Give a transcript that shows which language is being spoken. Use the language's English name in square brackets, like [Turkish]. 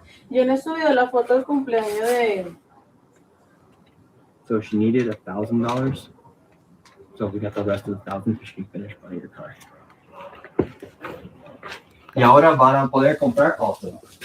[Spanish] Yo no he subido la foto del cumpleaños de... [English] So she needed $1,000. So we got the rest of the $1,000 so she can finish buying your car. [Spanish] Y ahora van a poder comprar auto.